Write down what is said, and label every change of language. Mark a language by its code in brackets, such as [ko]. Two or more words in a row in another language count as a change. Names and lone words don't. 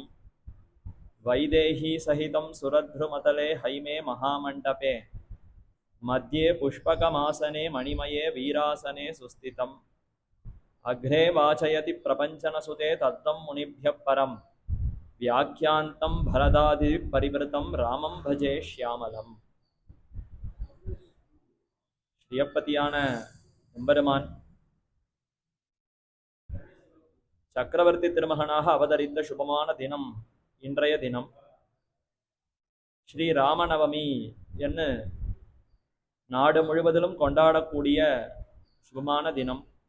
[sa] वैदेहीसहितं सुरद्रुमतले हैमे महामण्डपे मध्ये पुष्पकमासने मणिमये वीरासने सुस्थितम्। अग्रे वाचयति प्रपञ्चनसुते तत्त्वं मुनिभ्यः परं व्याख्यान्तं भरदादिपरिवृतं रामं भजे श्यामलम्। [ta] ஸ்ரீயப்பதியான எம்பெருமான் சக்கரவர்த்தி திருமகனாக அவதரித்த சுபமான தினம் இன்றைய தினம். ஸ்ரீ ராமநவமி என்று நாடு முழுவதிலும் கொண்டாடக்கூடிய சுபமான தினம்.